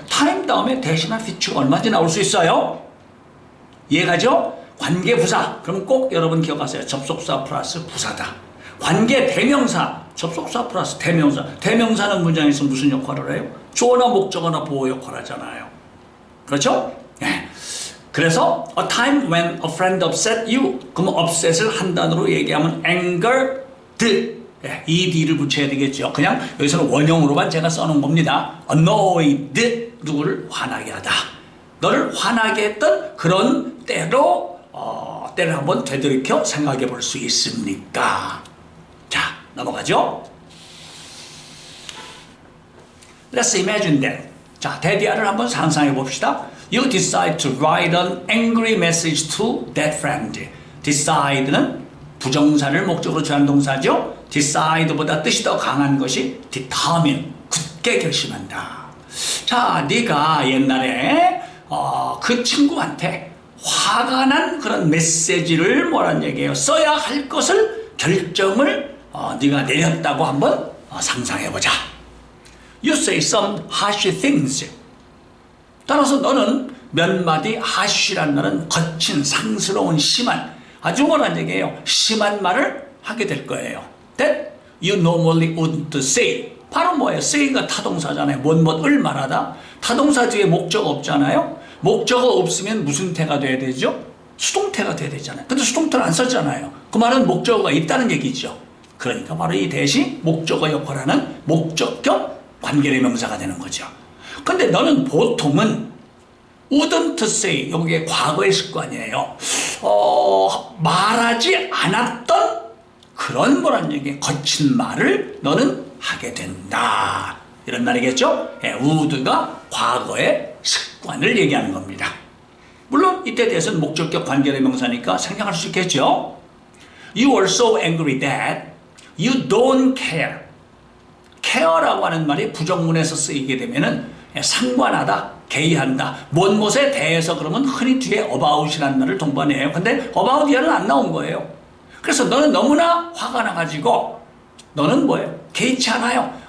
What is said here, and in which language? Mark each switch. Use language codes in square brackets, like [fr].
[ko] 타임 다음에 대시나 feature가 얼마든지 나올 수 있어요. 이해가죠? 관계 부사, 그럼 꼭 여러분 기억하세요. 접속사 플러스 부사다. 관계 대명사, 접속사 플러스 대명사. 대명사는 문장에서 무슨 역할을 해요? 주어나 목적어나 보어 역할을 하잖아요. 그렇죠? 네. 그래서 [en] a time when a friend upset you. [ko] 그럼 upset을 한 단어로 얘기하면 angered. ed를 붙여야 되겠죠. 그냥 여기서는 원형으로만 제가 써놓은 겁니다. annoyed. 누구를 화나게 하다. 너를 화나게 했던 그런 때로 때를 한번 되돌이켜 생각해 볼 수 있습니까? 자, 넘어가죠. [en] Let's imagine that. [ko] 자, 대디아를 한번 상상해 봅시다. [en] You decide to write an angry message to that friend. [ko] Decide는 부정사를 목적으로 취한 동사죠. Decide보다 뜻이 더 강한 것이 determine, 굳게 결심한다. 자, 네가 옛날에 그 친구한테 화가 난 그런 메시지를 뭐란 얘기예요? 써야 할 것을 결정을 네가 내렸다고 한번 상상해 보자. [en] You say some harsh things. [ko] 따라서 너는 몇 마디 harsh란 말은 거친, 상스러운, 심한, 아주 뭐란 얘기예요? 심한 말을 하게 될 거예요. [en] That you normally wouldn't say. [ko] 바로 뭐예요? say가 타동사잖아요. 뭐를 말하다. 타동사 뒤에 목적어 없잖아요. 목적어 없으면 무슨 태가 돼야 되죠? 수동태가 돼야 되잖아요. 근데 수동태를 안 썼잖아요. 그 말은 목적어가 있다는 얘기죠. 그러니까 바로 이 대시 목적어 역할하는 목적 겸 관계대명사가 되는 거죠. 근데 너는 보통은 [en] wouldn't say, [ko] 여기에 과거의 습관이에요. 말하지 않았던 그런 뭐란 얘기, 거친 말을 너는 하게 된다. 이런 말이겠죠? would가 과거의 습관을 얘기하는 겁니다. 물론 이때 대해서는 목적격 관계대명사니까 생략할 수 있겠죠? [en] You are so angry that you don't care. [ko] care라고 하는 말이 부정문에서 쓰이게 되면은 상관하다, 개의한다. 뭔 것에 대해서 그러면 흔히 뒤에 about이라는 말을 동반해요. 근데 about 뒤에는 안 나온 거예요. 그래서 너는 너무나 화가 나가지고 너는 뭐예요? 개의치 않아요.